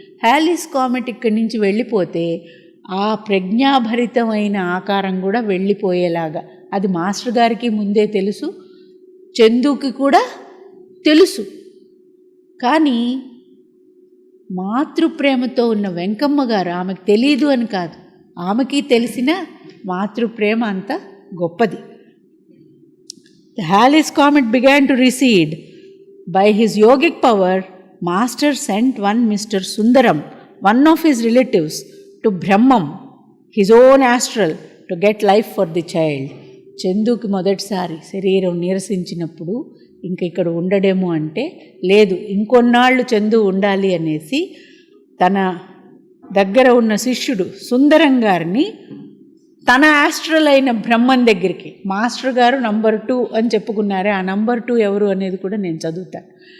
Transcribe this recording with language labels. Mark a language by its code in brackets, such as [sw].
[te] హ్యాలీస్ comet ఇక్కడి నుంచి వెళ్ళిపోతే ఆ ప్రజ్ఞాభరితమైన ఆకారం కూడా వెళ్ళిపోయేలాగా, అది మాస్టర్ గారికి ముందే తెలుసు, చందుకి కూడా తెలుసు. కానీ మాతృప్రేమతో ఉన్న వెంకమ్మ గారు, ఆమెకు తెలీదు అని కాదు, ఆమెకి తెలిసిన మాతృప్రేమ అంత గొప్పది. [en] The Halley's comet began to recede. By his yogic power, Master sent one Mr. Sundaram, one of his relatives, to Brahmam, his own astral, to get life for the child. [te] చందుకి మొదటిసారి శరీరం నీరసించినప్పుడు ఇంక ఇక్కడ ఉండడేమో అంటే, లేదు ఇంకొన్నాళ్ళు చందు ఉండాలి అనేసి తన దగ్గర ఉన్న శిష్యుడు సుందరం గారిని తన ఆస్ట్రల్ అయిన బ్రహ్మన్ దగ్గరికి, మాస్టర్ గారు నంబర్ 2 అని చెప్పుకున్నారే, ఆ నంబర్ 2 ఎవరు అనేది కూడా నేను చదువుతాను.